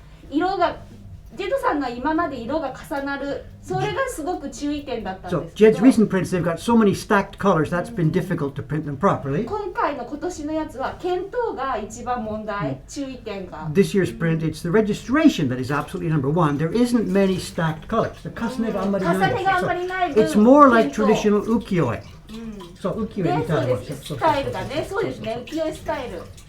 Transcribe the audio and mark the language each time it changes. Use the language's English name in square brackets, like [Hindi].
[Japanese] 色がジェドさんの今まで色が重なるそれがすごく注意点だったんですけど [English] So Jed's recent prints, they've got so many stacked colors that's been difficult to print them properly. [Japanese] 今回の今年のやつは見当が一番問題、注意点が [English] This year's print, it's the registration that is absolutely number one. There isn't many stacked colors. The [Japanese] 重ねがあんまりないです。 [English] So it's more like traditional ukiyo-e. [Japanese] So ukiyo-e みたいなスタイルだね。そうですね。浮世絵スタイル。